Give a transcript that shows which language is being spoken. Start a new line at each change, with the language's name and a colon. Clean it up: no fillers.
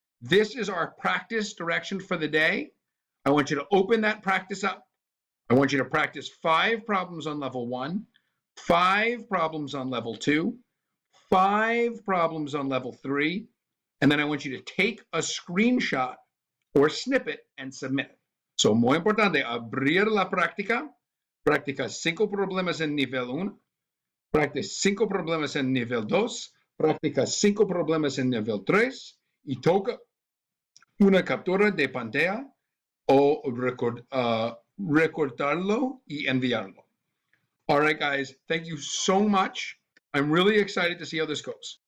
English: This is our practice direction for the day. I want you to open that practice up. I want you to practice 5 problems on level 1, 5 problems on level 2, 5 problems on level 3, and then I want you to take a screenshot or snippet and submit it.
Spanish: So, muy importante, abrir la práctica, práctica 5 problemas en nivel 1, práctica 5 problemas en nivel 2, práctica 5 problemas en nivel 3, y toca una captura de pantalla o recortarlo y enviarlo.
English: All right, guys, thank you so much. I'm really excited to see how this goes.